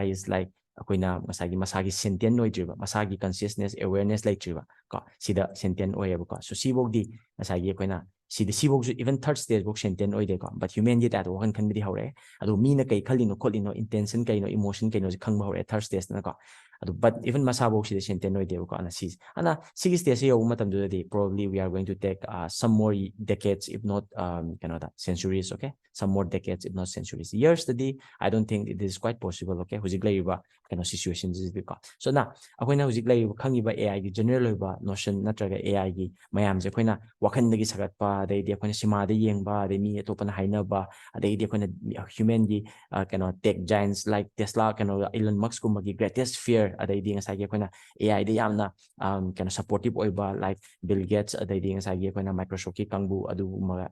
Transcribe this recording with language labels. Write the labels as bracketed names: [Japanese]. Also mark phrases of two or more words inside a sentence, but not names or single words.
[English] is like [Manipuri] ꯑꯩꯈꯣꯏꯅ ꯉꯁꯥꯏꯒꯤ ꯃꯁꯥꯒꯤ ꯁꯦꯟꯇꯦꯟ ꯑꯣꯏꯗ꯭ꯔꯤꯕ ꯃꯁꯥꯒꯤ [English] consciousness awareness [Manipuri] ꯂꯩꯇ꯭ꯔꯤꯕ ꯀꯣ ꯁꯤꯗ ꯁꯦꯟꯇꯦꯟ ꯑꯣꯏꯌꯦꯕꯀꯣ ꯁꯣ ꯁꯤꯐꯧꯗꯤ ꯉꯁꯥꯏꯒꯤ ꯑꯩꯈꯣꯏꯅ ꯁꯤꯐꯧꯁꯨ [English] even third [Manipuri] ꯁ꯭ꯇꯦꯖꯐꯧ ꯁꯦꯟꯇꯦꯟ ꯑꯣꯏꯗꯦꯀꯣ ꯕꯠ ꯍ꯭ꯌꯨꯃꯦꯟꯒꯤ ꯇꯥꯏꯞꯇ ꯋꯥꯈꯜ ꯈꯟꯕꯗꯤ ꯍꯧꯔꯛꯑꯦ ꯑꯗꯣ ꯃꯤꯅ ꯀꯩ ꯈꯜꯂꯤꯅꯣ ꯈꯣꯠꯂꯤꯅꯣ ꯏꯟꯇꯦꯟꯁꯟ ꯀꯩꯅꯣ ꯏꯃꯣꯁꯟ ꯀꯩꯅꯣꯁꯦ ꯈꯪꯕ ꯍꯧꯔꯛꯑꯦ ꯊꯥꯔꯠ ꯁ꯭ꯇꯦꯖꯇꯅꯀꯣ ꯑꯗꯣ ꯕꯠ ꯏꯚꯟ ꯃꯁꯥꯐꯧ ꯁꯤꯗ ꯁꯦꯟꯇꯦꯟ ꯑꯣꯏꯗꯦꯕꯀꯣ ꯁꯤꯒꯤ ꯁ꯭ꯇꯦꯖꯁꯦ ꯌꯧꯕ ꯃꯇꯝꯗꯨꯗꯗꯤ [English] probably we are going to take some more decades if not [Manipuri] ꯀꯩꯅꯣꯗ [English] centuries okay some more decades if not centuries [Manipuri] yearsꯇꯗꯤ [English] I don't think it is quite possible okay [Manipuri] ꯍꯧꯖꯤꯛ ꯂꯩꯔꯤꯕ ꯀꯩꯅꯣ ꯁꯤꯆꯨꯋꯦꯁꯟꯁꯤꯗꯤꯀꯣ ꯁꯣ ꯑꯩꯈꯣꯏꯅ ꯍꯧꯖꯤꯛ ꯂꯩꯔꯤꯕ ꯈꯪꯉꯤꯕ AIꯒꯤ ꯖꯦꯅꯔꯦꯜ ꯑꯣꯏꯕ ꯅꯣꯁꯟ ꯅꯠꯇ꯭ꯔꯒ AIꯒꯤ ꯃꯌꯥꯝꯁꯦ ꯑꯩꯈꯣꯏꯅ ꯋꯥꯈꯟꯗꯒꯤ ꯁꯥꯒꯠꯄ ꯑꯗꯩꯗꯤ ꯑꯩꯈꯣꯏꯅ ꯁꯤꯃꯥꯗ ꯌꯦꯡꯕ ꯑꯗꯩ ꯃꯤ ꯑꯇꯣꯞꯄꯅ ꯍꯥꯏꯅꯕ ꯑꯗꯩꯗꯤ ꯑꯩꯈꯣꯏꯅ ꯍ꯭ꯌꯨꯃꯦꯟꯒꯤ ꯀꯩꯅꯣ [English] tech giants [Manipuri] ꯂꯥꯏꯛ ꯇꯦꯁꯂꯥ ꯀꯩꯅꯣ ꯏꯂꯟ ꯃꯛꯁꯀꯨꯝꯕꯒꯤ [English] greatest fear [Manipuri] ꯑꯗꯩꯗꯤ ꯉꯁꯥꯏꯒꯤ ꯑꯩꯈꯣꯏꯅ AI ꯗ ꯌꯥꯝꯅ ꯀꯩꯅꯣ ꯁꯄꯣꯔꯇꯤꯞ ꯑꯣꯏꯕ ꯂꯥꯏꯛ ꯕꯤꯜ ꯒꯦꯠꯁ ꯑꯗꯩꯗꯤ ꯉꯁꯥꯏꯒꯤ ꯑꯩꯈꯣꯏꯅ ꯃꯥꯏꯀ꯭ꯔꯣꯁꯣꯐꯀꯤ ꯀꯥꯡꯕꯨ ꯑꯗꯨꯒꯨꯝꯕ